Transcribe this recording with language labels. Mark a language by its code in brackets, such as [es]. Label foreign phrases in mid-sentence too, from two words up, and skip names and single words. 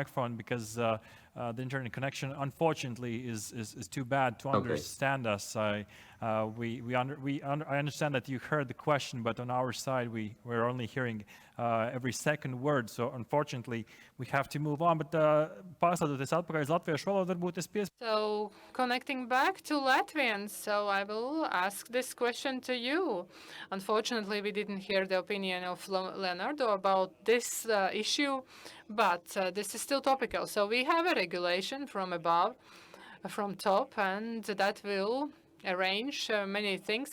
[en] microphone because the internet connection, unfortunately, is too bad to Okay. understand us. I understand that you heard the question, but on our side, we're only hearing every second word. So unfortunately, we have to move on. [lv] But pārslēdzoties atpakaļ uz latviešu valodu, varbūt es [en] So connecting back to Latvian, so I will ask this question to you. Unfortunately, we didn't hear the opinion of Leonardo about this issue, but this is still topical. So we have a regulation from above, from top, and that will arrange many things.